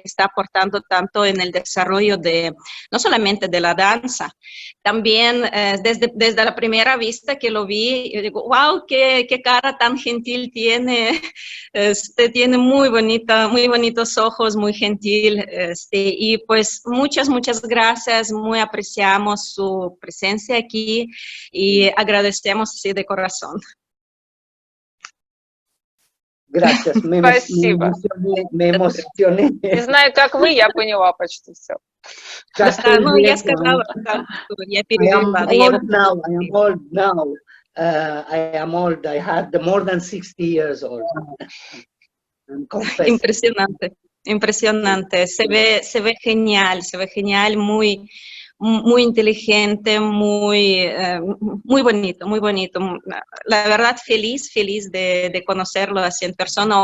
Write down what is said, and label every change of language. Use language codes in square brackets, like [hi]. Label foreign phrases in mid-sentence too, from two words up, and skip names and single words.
[es] está aportando tanto en el desarrollo de, no solamente de la danza, también desde la primera vista que lo vi, yo digo, wow, qué cara tan gentil tiene, tiene muy bonitos ojos, muy gentil, y pues muchas gracias, muy apreciamos su presencia aquí y agradecemos así de corazón. Gracias, me emocioné. [ru] Не знаю, как вы, я поняла почти все. Ну, я сказала, я перевела. [en] I am old now. I am old. I had more than 60 years old. [es] Impresionante. Se ve genial, muy inteligente, muy bonito. La verdad, feliz de conocerlo así en persona.